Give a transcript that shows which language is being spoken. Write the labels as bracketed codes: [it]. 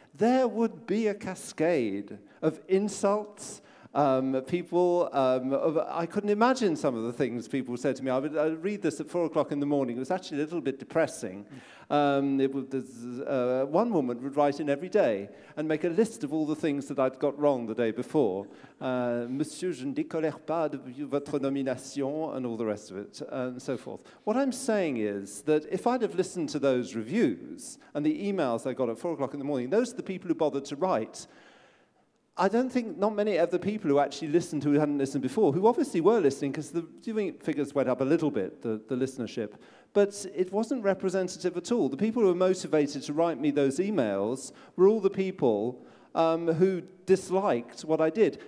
[en] There would be a cascade of insults. People, I couldn't imagine some of the things people said to me. I would read this at 4 o'clock in the morning. It was actually a little bit depressing. One woman would write in every day and make a list of all the things that I'd got wrong the day before. [fr] Monsieur, je ne décolère pas de votre nomination, [en] and all the rest of it, and so forth. What I'm saying is that if I'd have listened to those reviews and the emails I got at 4 o'clock in the morning, those are the people who bothered to write. I don't think not many of the people who actually listened, who hadn't listened before, who obviously were listening, because the viewing figures went up a little bit, the listenership, but it wasn't representative at all. The people who were motivated to write me those emails were all the people who disliked what I did.